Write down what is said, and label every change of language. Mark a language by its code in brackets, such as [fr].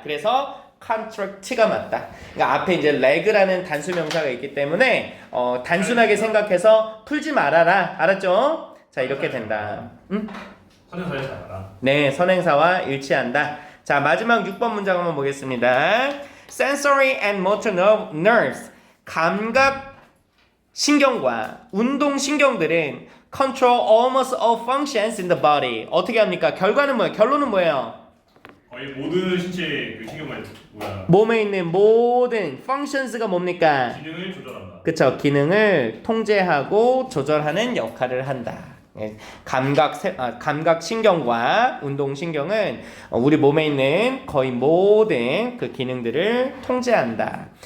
[ko] 그래서 contract가 맞다. 그러니까 앞에 이제 leg라는 단수 명사가 있기 때문에 단순하게 생각해서 풀지 말아라. 알았죠? 자, 이렇게 된다. 선행사에 잘 알아. 네, 선행사와 일치한다. 자, 마지막 6번 문장 한번 보겠습니다. [en] Sensory and motor nerves. [ko] 감각 신경과 운동 신경들은 [en] control almost all functions in the body. [ko] 어떻게 합니까? 결과는 뭐예요? 결론은 뭐예요? 거의 모든 신체 그 신경만 뭐야 몸에 있는 모든 functions가 뭡니까? 기능을 조절한다. 그쵸. 기능을 통제하고 조절하는 역할을 한다. 예, 감각 신경과 운동 신경은 우리 몸에 있는 거의 모든 그 기능들을 통제한다.